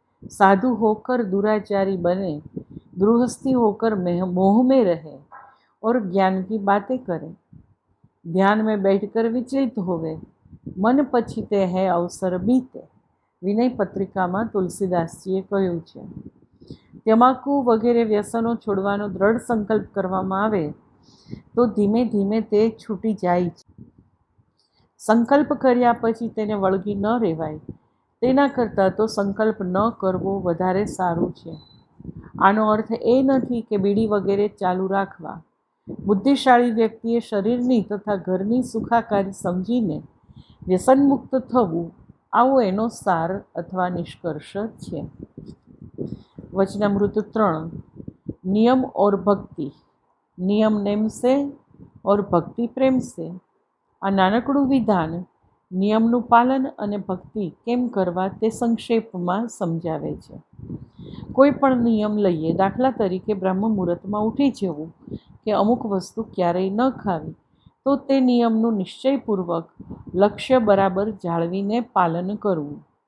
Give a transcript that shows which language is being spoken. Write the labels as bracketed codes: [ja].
[hi] साधु होकर दुराचारी बने, गृहस्थी होकर मोह में रहे और ज्ञान की बातें करें. ध्यान में बैठकर विचलित होवे, मन पछीते है अवसर बीते. [gu] વિનય પત્રિકામાં તુલસીદાસજીએ કહ્યું છે. તમાકુ વગેરે વ્યસનો છોડવાનો દ્રઢ સંકલ્પ કરવામાં આવે તો ધીમે ધીમે તે છૂટી જાય છે. સંકલ્પ કર્યા પછી તેને વળગી ન રહેવાય, તેના કરતાં તો સંકલ્પ ન કરવો વધારે સારું છે. આનો અર્થ એ નથી કે બીડી વગેરે ચાલુ રાખવા. બુદ્ધિશાળી વ્યક્તિએ શરીરની તથા ઘરની સુખાકારી સમજીને વ્યસનમુક્ત થવું, આવો એનો સાર અથવા નિષ્કર્ષ છે. [hi] वचनामृत 3. नियम और भक्ति. नियम नेम से और भक्ति प्रेम से. [gu] આ નાનકડું વિધાન નિયમનું પાલન અને ભક્તિ કેમ કરવા તે સંક્ષેપમાં સમજાવે છે. કોઈ પણ નિયમ લઈએ, દાખલા તરીકે બ્રહ્મ મુહૂર્તમાં ઉઠી જવું કે અમુક વસ્તુ ક્યારેય ન ખાવી, તો તે નિયમનું નિશ્ચયપૂર્વક લક્ષ્ય બરાબર જાળવીને પાલન કરવું.